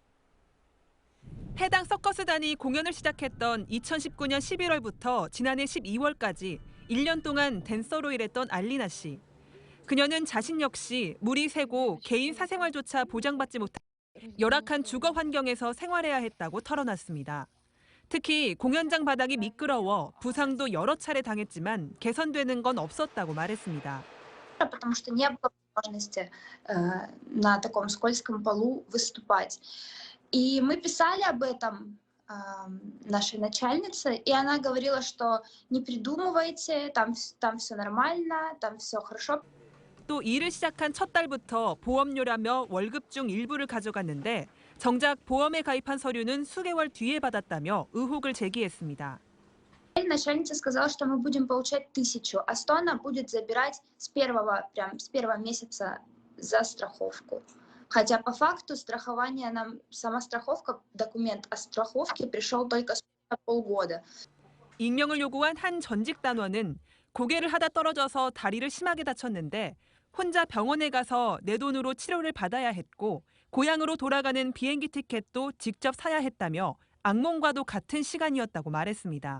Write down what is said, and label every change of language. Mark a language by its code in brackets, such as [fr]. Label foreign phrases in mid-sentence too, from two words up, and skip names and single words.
[ko] 해당 서커스단이 공연을 시작했던 2019년 11월부터 지난해 12월까지 1년 동안 댄서로 일했던 알리나 씨. 그녀는 자신 역시 물이 새고 개인 사생활조차 보장받지 못한 열악한 주거 환경에서 생활해야 했다고 털어놨습니다. 특히 공연장 바닥이 미끄러워 부상도 여러 차례 당했지만 개선되는 건 없었다고 말했습니다. [ru] Потому что не было возможности на таком скользком полу выступать. И мы писали об этом нашей начальнице, и она говорила, что не придумывайте, там все нормально, там все хорошо. [ko] 또 일을 시작한 첫 달부터 보험료라며 월급 중 일부를 가져갔는데 정작 보험에 가입한 서류는 수개월 뒤에 받았다며 의혹을 제기했습니다. [ru] Начальница сказала, что мы будем получать 1000, а 100 она будет забирать с первого месяца за страховку. Хотя по факту страхование нам, сама страховка, документ о страховке пришел только спустя полгода. [ko] 익명을 요구한 한 전직 단원은 고개를 하다 떨어져서 다리를 심하게 다쳤는데 혼자 병원에 가서 내 돈으로 치료를 받아야 했고 고향으로 돌아가는 비행기 티켓도 직접 사야 했다며 악몽과도 같은 시간이었다고 말했습니다.